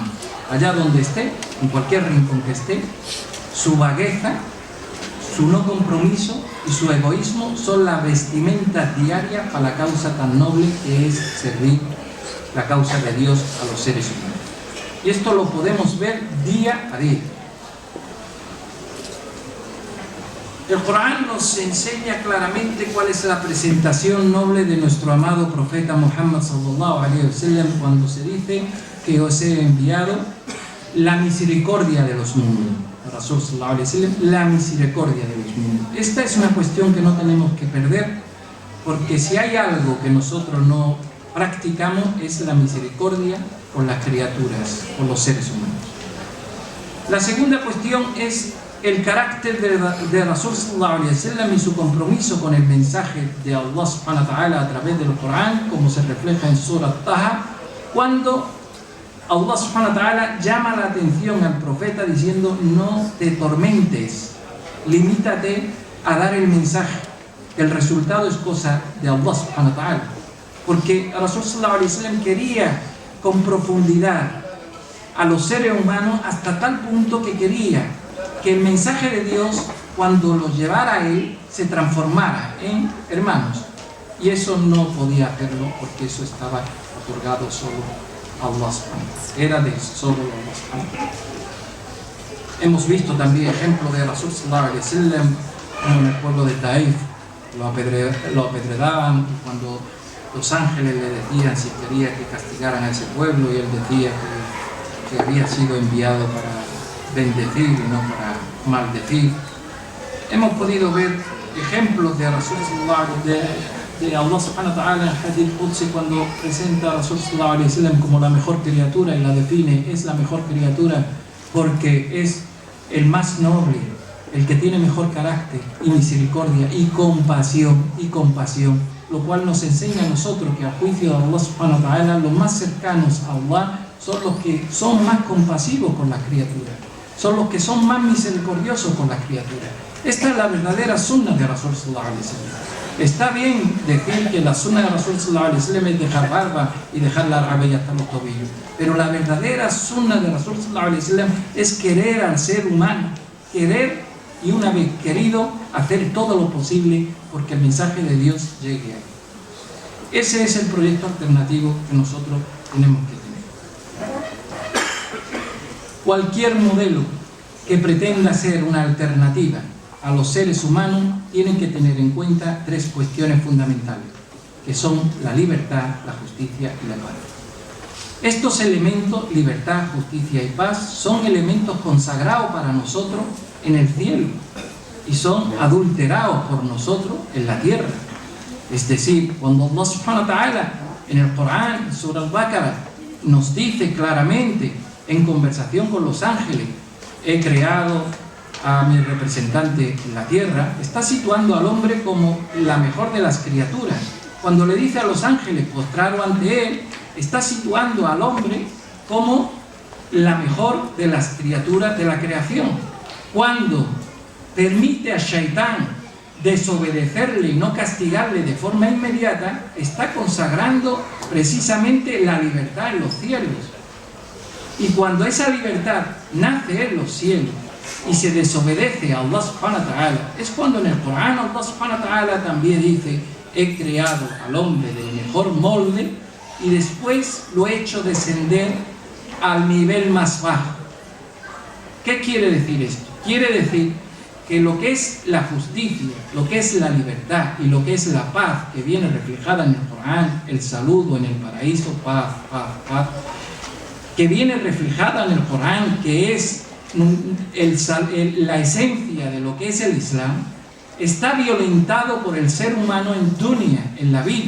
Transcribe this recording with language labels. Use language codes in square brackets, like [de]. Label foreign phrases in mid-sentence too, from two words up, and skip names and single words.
[es] Allá donde esté, en cualquier rincón que esté, su vagueza, su no compromiso y su egoísmo son las vestimentas diarias para la causa tan noble que es servir la causa de Dios a los seres humanos. Y esto lo podemos ver día a día. El Corán nos enseña claramente cuál es la presentación noble de nuestro amado profeta Muhammad [ar] صلى الله عليه وسلم [es] cuando se dice que os he enviado la misericordia de los mundos. [ar] رسول صلى الله عليه وسلم, [es] la misericordia de los mundos. Esta es una cuestión que no tenemos que perder, porque si hay algo que nosotros no practicamos es la misericordia con las criaturas, con los seres humanos. La segunda cuestión es el carácter de [ar] رسول صلى الله عليه وسلم [es] y su compromiso con el mensaje de [ar] الله سبحانه وتعالى [es] a través del Corán, como se refleja en Surah Taha, cuando [ar] الله سبحانه وتعالى [es] llama la atención al profeta diciendo: no te tormentes, limítate a dar el mensaje. El resultado es cosa de [ar] الله سبحانه وتعالى. [es] Porque [ar] رسول صلى الله عليه وسلم [es] quería con profundidad a los seres humanos hasta tal punto que quería que el mensaje de Dios, cuando los llevara a él, se transformara en hermanos. Y eso no podía hacerlo porque eso estaba otorgado solo a [ar] الله سبحانه وتعالى. [es] Era de solo [ar] الله سبحانه وتعالى. [es] Hemos visto también ejemplos de [ar] رسول صلى الله عليه وسلم [es] en el pueblo de Taif. Lo apedreaban, y cuando los ángeles le decían si quería que castigaran a ese pueblo, y él decía que había sido enviado para bendecir y no para maldecir. Hemos podido ver ejemplos de Rasul de [ar] الله سبحانه وتعالى [es] en [ar] حديث قدسي, [es] cuando presenta a [ar] رسول صلى الله عليه وسلم [es] como la mejor criatura y la define: es la mejor criatura porque es el más noble, el que tiene mejor carácter y misericordia y compasión, lo cual nos enseña a nosotros que a juicio de [ar] الله سبحانه وتعالى [es] los más cercanos a Allah son los que son más compasivos con las criaturas, son los que son más misericordiosos con las criaturas. Esta es la verdadera sunna de [ar] رسول صلى الله عليه وسلم. [es] Está bien decir que la sunna de [ar] رسول صلى الله عليه وسلم [es] es dejar barba y dejar la rabella hasta los tobillos, pero la verdadera sunna de [ar] رسول صلى الله عليه وسلم [es] es querer al ser humano, querer, y una vez querido, hacer todo lo posible porque el mensaje de Dios llegue a él. Ese es el proyecto alternativo que nosotros tenemos que tener. Cualquier modelo que pretenda ser una alternativa a los seres humanos tiene que tener en cuenta tres cuestiones fundamentales, que son la libertad, la justicia y la paz. Estos elementos, libertad, justicia y paz, son elementos consagrados para nosotros en el cielo y son adulterados por nosotros en la tierra. Es decir, cuando [ar] الله سبحانه وتعالى [es] en el Corán, en Surah Al-Baqarah, nos dice claramente en conversación con los ángeles: he creado a mi representante en la tierra, está situando al hombre como la mejor de las criaturas. Cuando le dice a los ángeles postrado ante él, está situando al hombre como la mejor de las criaturas de la creación. Cuando permite a Shaitán desobedecerle y no castigarle de forma inmediata, está consagrando precisamente la libertad en los cielos. Y cuando esa libertad nace en los cielos y se desobedece a [ar] الله سبحانه وتعالى, [es] es cuando en el Corán [ar] الله سبحانه وتعالى [es] también dice: he creado al hombre del mejor molde y después lo he hecho descender al nivel más bajo. ¿Qué quiere decir esto? Quiere decir que lo que es la justicia, lo que es la libertad y lo que es la paz que viene reflejada en el Corán, el saludo en el paraíso, paz, paz, paz, que viene reflejada en el Corán, que es la esencia de lo que es el Islam, está violentado por el ser humano en dunya, en la vida.